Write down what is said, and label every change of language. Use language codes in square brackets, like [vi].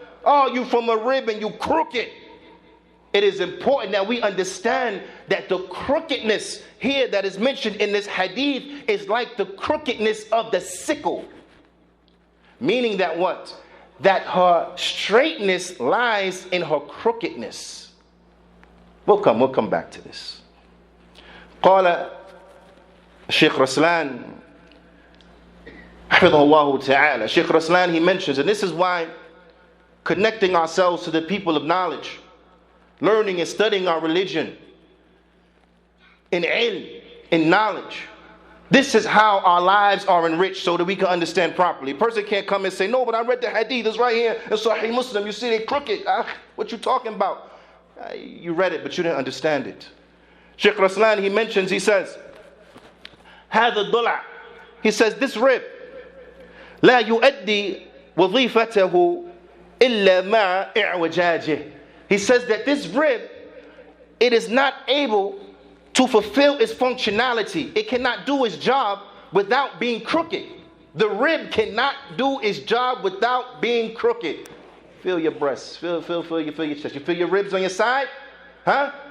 [en] Oh, you from a rib and you crooked. It is important that we understand that the crookedness here that is mentioned in this hadith is like the crookedness of the sickle. Meaning that what? That her straightness lies in her crookedness. We'll come back to this. [ar] قال الشيخ رسلان حفظه الله تعالى. [en] Sheikh Raslan, he mentions, and this is why connecting ourselves to the people of knowledge, learning and studying our religion in ilm, in knowledge, This is how our lives are enriched so that we can understand properly. A person can't come and say, no, but I read the hadith, it's right here in Saheeh Muslim. You see they crooked. What you talking about? You read it, but you didn't understand it. Shaykh Raslan, he mentions, he says, [ar] هذا الضلع. [en] He says, this rib, [ar] لا يؤدي وظيفته إلا مع إعوجاجه. [en] He says that this rib, it is not able to fulfill its functionality. It cannot do its job without being crooked. The rib cannot do its job without being crooked. Feel your breasts. Feel your chest. You feel your ribs on your side? Huh?